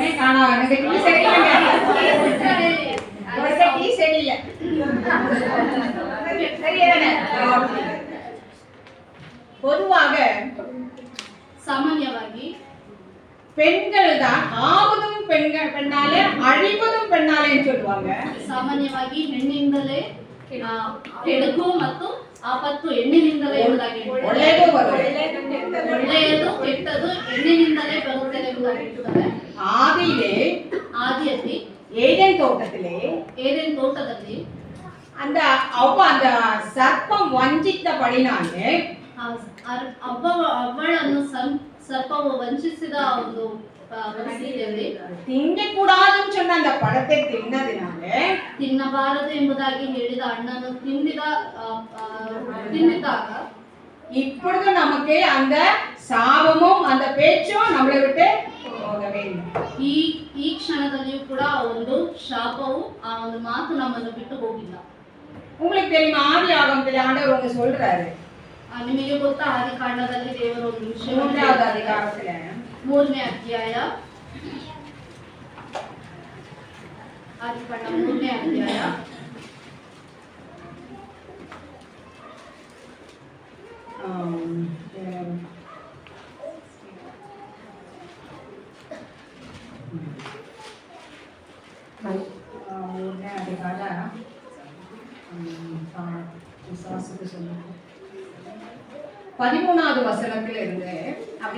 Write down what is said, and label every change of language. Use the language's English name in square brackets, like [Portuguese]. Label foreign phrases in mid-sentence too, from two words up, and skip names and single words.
[Tamil] ஆனா எனக்கு டீ சரியில்லைங்க. டீ சரியில்லை. பொதுவாக [Kannada] ಸಾಮಾನ್ಯವಾಗಿ [Tamil] பெண்கள் தான் ஆவதும் பெண்ணாலே அழிவதும் பெண்ணாலேன்னு சொல்லுவாங்க. [Kannada] ಸಾಮಾನ್ಯವಾಗಿ ಹೆಣ್ಣಿಂದಲೇ ಕೆಡುಕು ಮತ್ತು ಆಪತ್ತು ಹೆಣ್ಣಿನಿಂದಲೇ ಎಂಬುದಾಗಿ ಒಳ್ಳೆಯದು ಕೆಟ್ಟದು ಹೆಣ್ಣಿನಿಂದಲೇ ಬರುತ್ತದೆ ಎಂಬುದಾಗಿ ಹೇಳ್ತಾರೆ. ಆದಿಯಲ್ಲಿ [Tamil] ஏதேன் தோட்டத்தில் அந்த அந்த சர்ப்பம் வஞ்சித்தபடினாலே [Kannada] ಅವಳನ್ನು ಸರ್ಪವು ವಂಚಿಸಿದ ಒಂದು ಪರಿಸ್ಥಿತಿಯಲ್ಲಿ [Tamil] ತಿನ್ನಕೂಡಾದನ್ನು சொன்ன அந்த பழத்தை தின்னதினாலே [Kannada] ತಿನ್ನಬಾರದು ಎಂಬುದಾಗಿ ಹೇಳಿದ ಹಣ್ಣನ್ನು ತಿಂದಿದ್ದಾಗ [Tamil] இப்பொழுது நமக்கு அந்த சாபமும் அந்த பேச்சும் நம்மளை விட்டு போகவே இல்லை. [Kannada] ಈ ಕ್ಷಣದಲ್ಲಿಯೂ ಕೂಡ ಒಂದು ಶಾಪವು ಆ ಒಂದು ಮಾತು ನಮ್ಮನ್ನು ಬಿಟ್ಟು ಹೋಗಿಲ್ಲ. [Tamil] உங்களுக்கு தெரியுமா, ஆதி ஆகமத்தில் ஆண்டவர் ஒன்று சொல்றாரு. [Kannada] ನಿಮಗೆ ಗೊತ್ತಾ ಆದಿಕಾಂಡದಲ್ಲಿ ದೇವರು ಒಂದು ವಿಷಯ [Tamil] 3வது அதிகாரத்துல [Kannada] 3ನೇ ಅಧ್ಯಾಯ ಆದಿಕಾಂಡ 3ನೇ ಅಧ್ಯಾಯ [Tamil] அதிகார 13வது வசனத்துல இருந்து அப்படியே